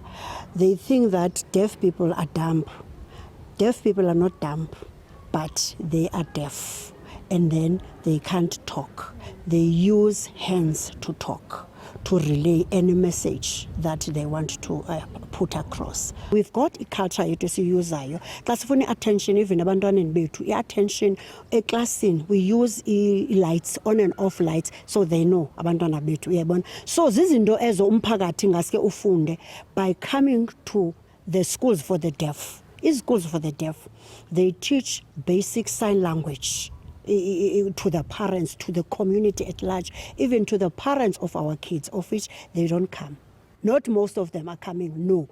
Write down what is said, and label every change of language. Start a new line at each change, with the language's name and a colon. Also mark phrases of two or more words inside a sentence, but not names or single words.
English: They think that deaf people are dumb. Deaf people are not dumb, but they are deaf. And then they can't talk. They use hands to talk. to relay any message that they want to put across. We've got i-culture
Xhosa: yethu esiyuzayo xa sifuna
English: i-attention even
Xhosa: abantwaneni bethu
English: i-attention eklasini we use i-lights on and off lights so they know
Xhosa: abantwana bethu uyabona.
English: So
Xhosa: zizinto ezo umphakathi ngaske ufunde
English: by coming to the schools for the deaf. Schools for the deaf, they teach basic sign language to the parents, to the community at large, even to the parents of our kids, of which they don't come. Not most of them are coming, no.